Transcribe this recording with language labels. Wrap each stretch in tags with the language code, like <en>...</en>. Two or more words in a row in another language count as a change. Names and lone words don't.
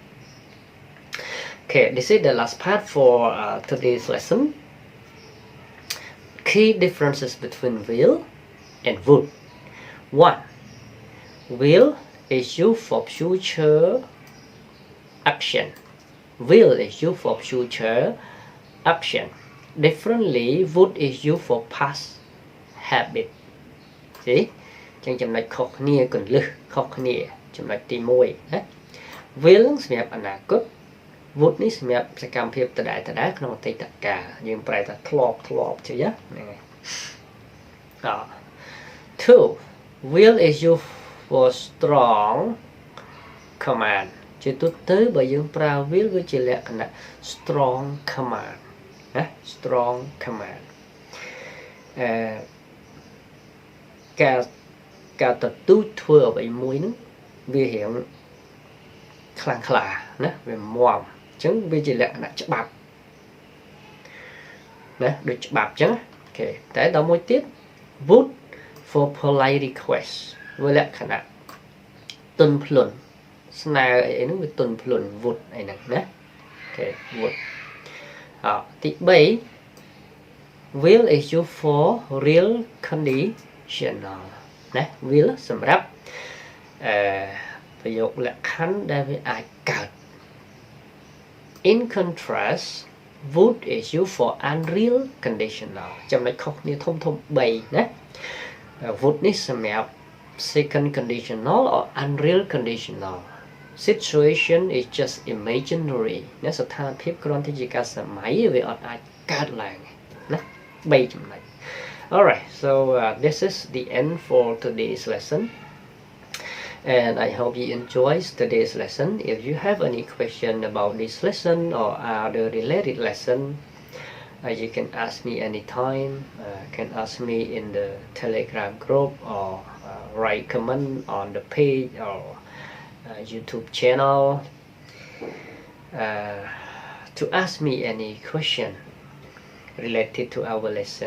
<en>okay this is the last part for today's lesson key differences between will and would 1 will is used for future action will is used for future action differently would is used for past habit see</en> <km>ចឹងចំណុចខុសគ្នាគន្លឹះខុសគ្នាចំណុចទី1ណា will សម្រាប់អនាគត would នេះសម្រាប់សកម្មភាពដដែលក្នុងអតីតកាលយើងប្រែថាធ្លាប់ជឿណាហ្នឹងហើយ 2</km> <en>will is used for strong command</en> <km>ជាទូទៅបើយើងប្រើ will វាជាលក្ខណៈ</km> <en>strong command</en> <km>ណា</km> <en>strong command</en> <km>ការទទូចធ្វើអ្វីមួយហ្នឹងវារៀងខ្លាំងក្លាណាវាមាំអញ្ចឹងវាជាលក្ខណៈច្បាប់ ណាដូចច្បាប់អញ្ចឹងអូខេតែដល់មួយទៀត</km> <en>would for polite request</en> <km>វាលក្ខណៈទន់ភ្លន់ស្នើអីហ្នឹងវាទន់ភ្លន់ would អីហ្នឹងណាអូខេ would ទី 3</km> <en>will is used for real conditional</en> <km>ណា will សម្រាប់ប្រយោគលក្ខខណ្ឌដែល វាអាចកើត</km> <en>in contrast would is used for unreal conditional</en> <km>ចំណុចខុសគ្នាធំ3ណា would នេះសម្រាប់</km> <en>second conditional or unreal conditional situation is just imaginary</en> <km>ណាស្ថានភាពគ្រាន់តែជាការសម័យវាអត់អាចកើតឡើងណា3ចំណុច</km> <en>Alright, so this is the end for today's lesson. And I hope you enjoyed today's lesson. If you have any question about this lesson or other related lesson, you can ask me anytime. Can ask me in the Telegram group or write comment on the page or YouTube channel to ask me any question related to our lesson.</en>